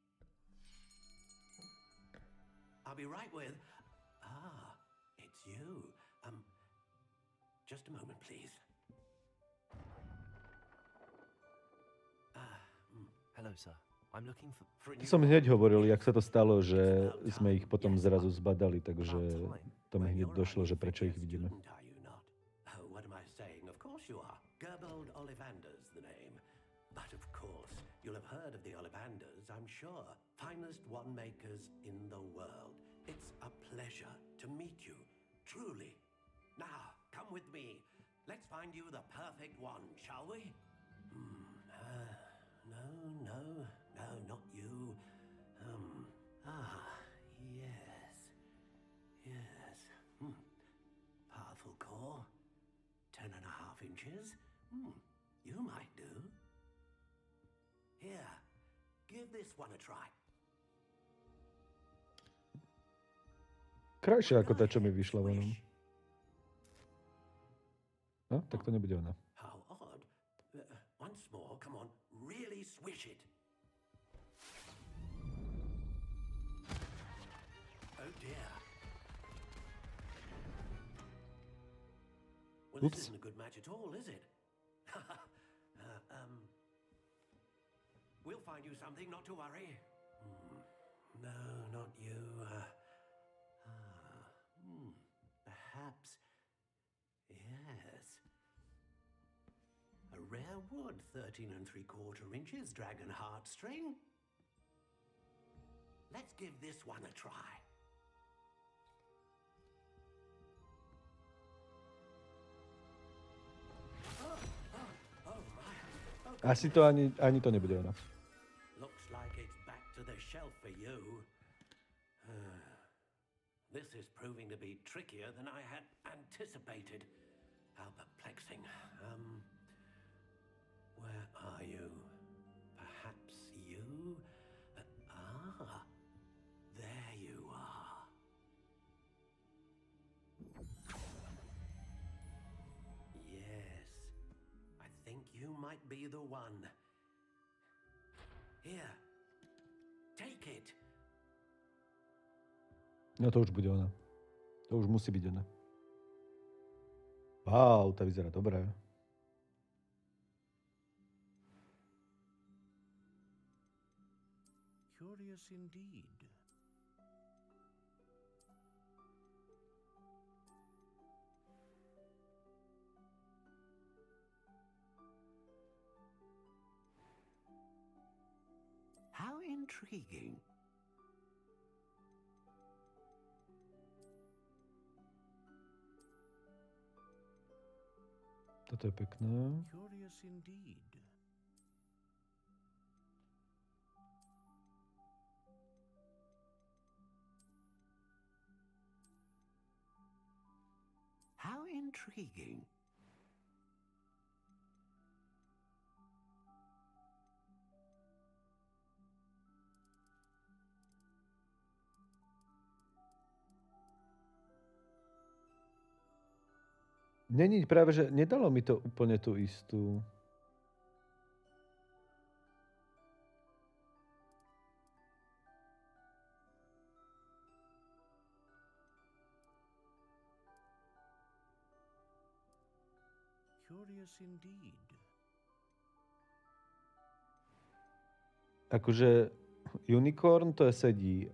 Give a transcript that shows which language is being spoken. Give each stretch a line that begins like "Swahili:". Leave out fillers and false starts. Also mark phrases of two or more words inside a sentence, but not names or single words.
English: I'll be right with... Ah, it's you. Just a moment, please. Hello, sir. I'm looking for...
Slovak: To som hneď hovoril, jak sa to stalo, že sme ich potom zrazu zbadali, takže to mi hneď došlo, že prečo ich vidíme.
English: Oh, what am I saying? Of course you are. Gerbold Ollivander's the name. But of course, you'll have heard of the Ollivanders, I'm sure. Finest wand makers in the world. It's a pleasure to meet you, truly. Now, come with me. Let's find you the perfect wand, shall we? No, not you. Yes. Powerful core. 10.5 inches. You might do. Here, give this one a try.
Slovak: Krajšia ako tá, čo mi vyšla vonom. No, tak to nebude ona.
English: How odd. Once more, come on, really swish it. Oh dear. Well, Oops. this isn't a good match at all, is it? We'll find you something, not to worry. No, not you. Perhaps. Yes. A rare wood, 13 3/4 inches, dragon heartstring. Let's give this one a try.
Slovak: Asi to ani to nebude ona.
English: Looks like it's back to the shelf for you. This is proving to be trickier than I had anticipated. How perplexing. Where are you? Perhaps you? There you are. Yes, you might be the one. Here, take it.
Slovak: No to už bude ona. To už musí byť ona. Wow, tá vyzerá dobre.
English: Curious indeed. How intriguing.
Slovak: Toto je pekné.
English: Curious indeed. How intriguing.
Slovak: Není práve, že nedalo mi to úplne tú istú.
English: Curious indeed.
Slovak: Akože unicorn to sedí.